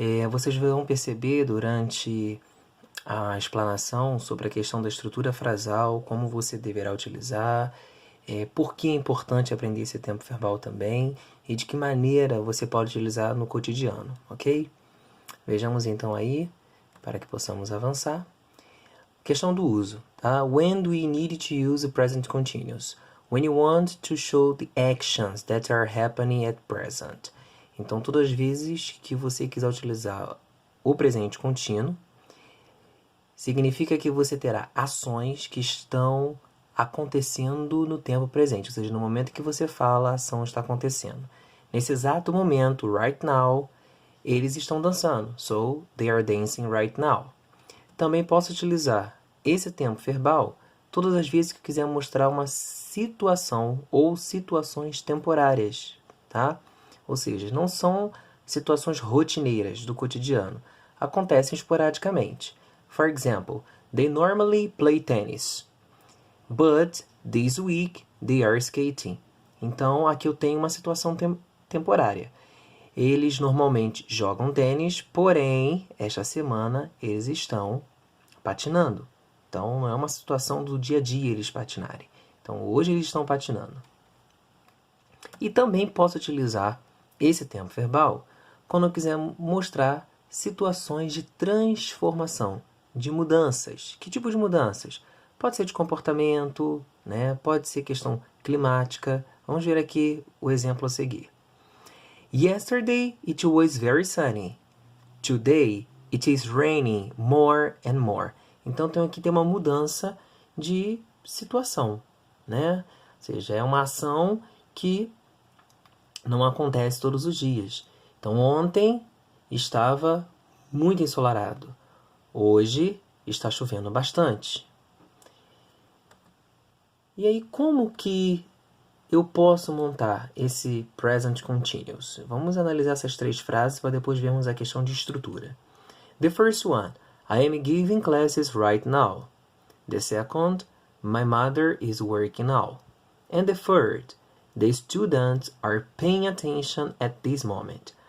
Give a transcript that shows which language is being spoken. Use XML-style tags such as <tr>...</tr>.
<pt>Vocês vão perceber durante a explanação sobre a questão da estrutura frasal, como você deverá utilizar, por que é importante aprender esse tempo verbal também e de que maneira você pode utilizar no cotidiano, ok? Vejamos então aí, para que possamos avançar. Questão do uso, tá?</pt> <en>When do we need to use the present continuous? When you want to show the actions that are happening at present.</en> <pt>Então, todas as vezes que você quiser utilizar o presente contínuo, significa que você terá ações que estão acontecendo no tempo presente, ou seja, no momento que você fala, a ação está acontecendo. Nesse exato momento,</pt> <en>right now,</en> <pt>eles estão dançando.</pt> <en>So, they are dancing right now.</en> <pt>Também posso utilizar esse tempo verbal todas as vezes que eu quiser mostrar uma situação ou situações temporárias, tá? Ou seja, não são situações rotineiras do cotidiano. Acontecem esporadicamente.</pt> <en>For example, they normally play tennis, but this week they are skating.</en> <pt>Então, aqui eu tenho uma situação temporária. Eles normalmente jogam tênis, porém, esta semana eles estão patinando. Então, não é uma situação do dia a dia eles patinarem. Então, hoje eles estão patinando. E também posso utilizar esse tempo verbal quando eu quiser mostrar situações de transformação, de mudanças. Que tipo de mudanças? Pode ser de comportamento, né? Pode ser questão climática. Vamos ver aqui o exemplo a seguir.</pt> <en>Yesterday it was very sunny. Today it is raining more and more.</en> <pt>Então, aqui tem uma mudança de situação, né? Ou seja, é uma ação que não acontece todos os dias. Então, ontem estava muito ensolarado. Hoje está chovendo bastante. E aí, como que eu posso montar esse present continuous? Vamos analisar essas três frases para depois vermos a questão de estrutura.</pt> <en>The first one, I am giving classes right now. The second, my mother is working now. And the third, the students are paying attention at this moment.</en>